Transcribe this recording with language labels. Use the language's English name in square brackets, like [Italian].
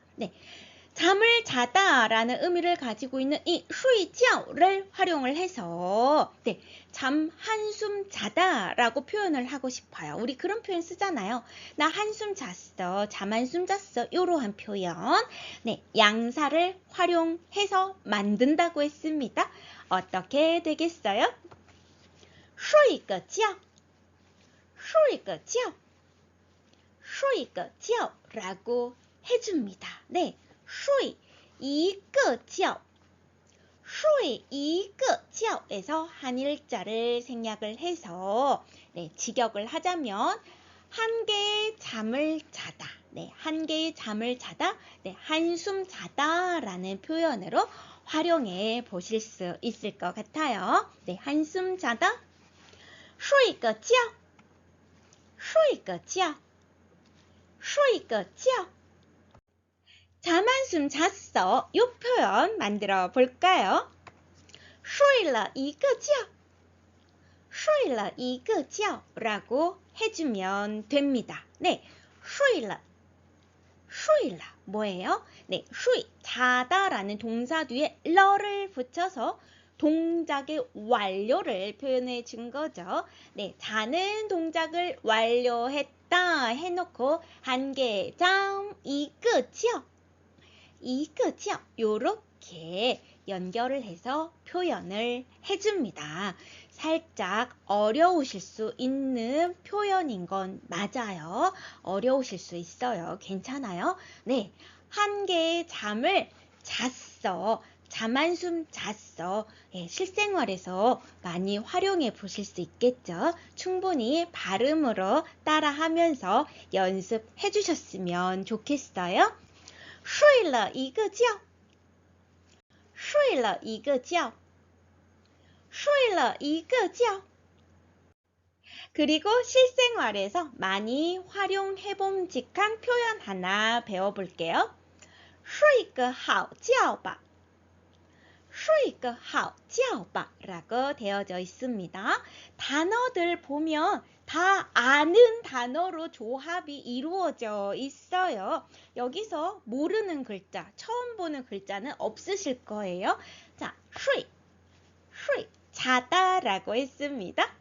[Korean] 네, 잠을 자다라는 의미를 가지고 있는 이 쉬觉를 활용을 해서 네, 잠 한숨 자다라고 표현을 하고 싶어요. 우리 그런 표현 쓰잖아요. 나 한숨 잤어, 잠 한숨 잤어, 이러한 표현. 네, 양사를 활용해서 만든다고 했습니다. 어떻게 되겠어요? [Chinese] 睡个觉,睡个觉,睡个觉 [Korean] 라고 해줍니다. 네, 睡一个觉,睡一个觉에서 한일자를 생략을 해서 네, 직역을 하자면 한 개의 잠을 자다. 네, 한 개의 잠을 자다. 네, 한숨 자다라는 표현으로 활용해 보실 수 있을 것 같아요. 네, 한숨 자다. [Chinese] 睡个觉,睡个觉,睡个觉. [Korean] 잠 한숨 잤어. 이 표현 만들어 볼까요? [Chinese] 睡了一个觉,睡了一个觉 [Korean] 라고 해주면 됩니다. 네, 睡了,睡了 뭐예요? 네, 睡, 자다라는 동사 뒤에 러를 붙여서 동작의 완료를 표현해 준 거죠. 네, 자는 동작을 완료했다 해놓고 한 개의 잠, [Chinese] 一个觉,一个觉 [Korean] 요렇게 연결을 해서 표현을 해줍니다. 살짝 어려우실 수 있는 표현인 건 맞아요. 어려우실 수 있어요. 괜찮아요? 네, 한 개의 잠을 잤어. 잠 한숨 잤어. 예, 실생활에서 많이 활용해 보실 수 있겠죠. 충분히 발음으로 따라하면서 연습해 주셨으면 좋겠어요. [Chinese] 睡了一个觉,睡了一个觉,睡了一个觉. [Korean] 그리고 실생활에서 많이 활용해봄직한 표현 하나 배워볼게요. [Chinese] 睡个好觉吧,睡个好觉吧 [Korean] 라고 되어져 있습니다. 단어들 보면 다 아는 단어로 조합이 이루어져 있어요. 여기서 모르는 글자, 처음 보는 글자는 없으실 거예요. 자, 睡, 睡, 자다라고 했습니다.